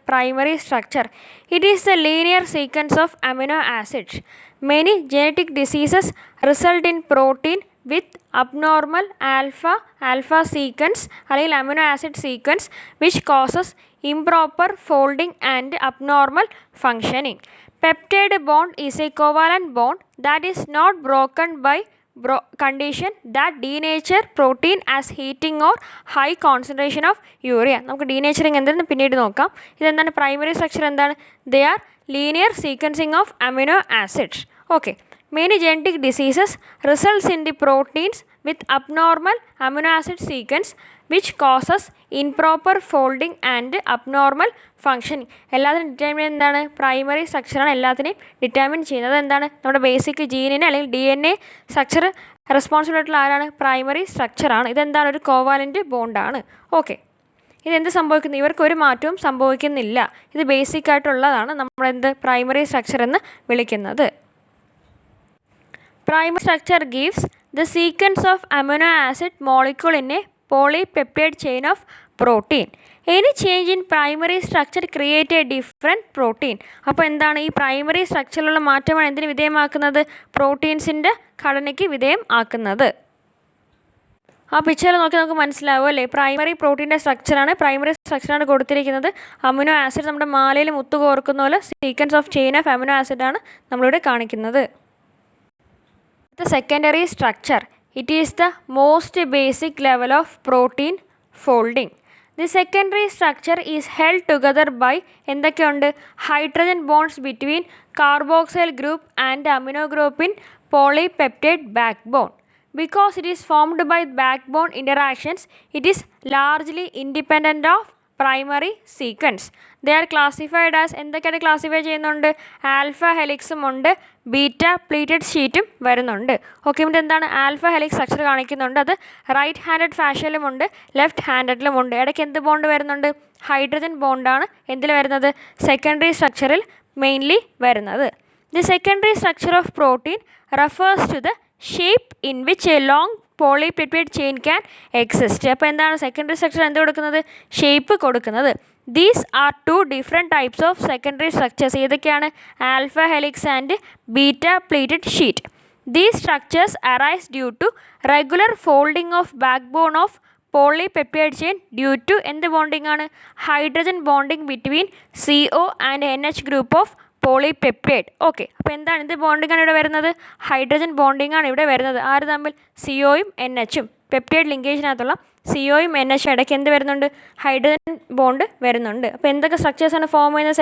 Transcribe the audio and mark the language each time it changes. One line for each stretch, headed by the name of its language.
English: Primary structure. It is the linear sequence of amino acids. Many genetic diseases result in protein with abnormal alpha sequence
Malayalam: അല്ലെങ്കിൽ
English: Amino acid sequence which causes improper folding and abnormal functioning. Peptide bond is a covalent bond that is not broken by condition that denature protein as heating or high concentration of urea.
Malayalam: നമുക്ക് denaturing എന്തെന്ന് പിന്നീട് നോക്കാം. ഇതെന്താണ്? Primary structure എന്താണ്?
English: They are linear sequencing of amino acids. Okay. Many genetic diseases results in the proteins with abnormal amino acid sequence which causes improper folding and abnormal functioning.
Malayalam: എല്ലാത്തിനും determine എന്താണ്? Primary സ്ട്രക്ചറാണ് എല്ലാത്തിനെയും determine ചെയ്യുന്നത്. എന്താണ്? നമ്മുടെ basic ജീനിന് അല്ലെങ്കിൽ DNA structure responsible ആയിട്ടുള്ള ആരാണ്? Primary സ്ട്രക്ചറാണ്. ഇതെന്താണ്? ഒരു കോവാലൻ്റ് ബോണ്ടാണ്. ഓക്കെ, ഇതെന്ത് സംഭവിക്കുന്നു? ഇവർക്ക് ഒരു മാറ്റവും സംഭവിക്കുന്നില്ല. ഇത് ബേസിക് ആയിട്ടുള്ളതാണ് നമ്മളെന്ത്? പ്രൈമറി സ്ട്രക്ചർ എന്ന് വിളിക്കുന്നത്.
English: Primary structure gives the sequence of amino acid molecule in a polypeptide chain of protein. Any change in primary structure create a different protein.
Malayalam: അപ്പോൾ എന്താണ്? ഈ പ്രൈമറി സ്ട്രക്ചറിലുള്ള മാറ്റമാണ് എന്തിന് വിധേയമാക്കുന്നത്? പ്രോട്ടീൻസിൻ്റെ ഘടനയ്ക്ക് വിധേയം ആക്കുന്നത്. ആ പിക്ചറിൽ നോക്കി നമുക്ക് മനസ്സിലാവും അല്ലേ? പ്രൈമറി പ്രോട്ടീൻ്റെ സ്ട്രക്ചറാണ്, പ്രൈമറി സ്ട്രക്ചറാണ് കൊടുത്തിരിക്കുന്നത്. അമിനോ ആസിഡ് നമ്മുടെ മാലയിൽ മുത്തു കോർക്കുന്ന പോലെ sequence of chain of amino ആസിഡാണ് നമ്മളിവിടെ കാണിക്കുന്നത്.
English: The secondary structure, it is the most basic level of protein folding. The secondary structure is held together by
Malayalam: എന്തൊക്കെയുണ്ട്?
English: hydrogen bonds between carboxyl group and amino group in polypeptide backbone. Because it is formed by backbone interactions, it is largely independent of primary sequence. They are classified as
Malayalam: എന്തൊക്കെയാണ് classify ചെയ്യുന്നുണ്ട്? Alpha ഹെലിക്സും ഉണ്ട്, beta pleated ഷീറ്റും വരുന്നുണ്ട്. Okay, ഇവിടെ എന്താണ്? Alpha helix structure കാണിക്കുന്നുണ്ട്. അത് right handed ഫാഷനിലുമുണ്ട്, left ഹാൻഡഡിലുമുണ്ട്. ഇടയ്ക്ക് എന്ത് ബോണ്ട് വരുന്നുണ്ട്? ഹൈഡ്രജൻ ബോണ്ടാണ് എന്തിൽ വരുന്നത്? സെക്കൻഡറി സ്ട്രക്ചറിൽ മെയിൻലി വരുന്നത്.
English: The secondary structure of protein refers to the shape in which a long polypeptide chain can exist.
Malayalam: അപ്പോൾ എന്താണ് സെക്കൻഡറി സ്ട്രക്ചർ എന്ത് കൊടുക്കുന്നത്? ഷേപ്പ് കൊടുക്കുന്നത്.
English: These are 2 different types of secondary structures.
Malayalam: ഏതൊക്കെയാണ്?
English: Alpha helix and beta pleated sheet. These structures arise due to regular folding of backbone of polypeptide chain due to
Malayalam: എന്ത് bonding ആണ്?
English: Hydrogen bonding between CO and NH group of polypeptide.
Malayalam: Okay, അപ്പോൾ എന്താണ് ഇത് bonding ആണ് ഇവിടെ വരുന്നത്? Hydrogen bonding ആണ് ഇവിടെ വരുന്നത്. ആര് തമ്മിൽ? സിഒയും NHഉം. പെപ്റ്റൈഡ് ലിങ്കേജിനകത്തുള്ള സിഒയും NHും ഇടയ്ക്ക് എന്ത് വരുന്നുണ്ട്? ഹൈഡ്രജൻ ബോണ്ട് വരുന്നുണ്ട്. അപ്പോൾ എന്തൊക്കെ സ്ട്രക്ചേഴ്സാണ് ഫോം ചെയ്യുന്നത്?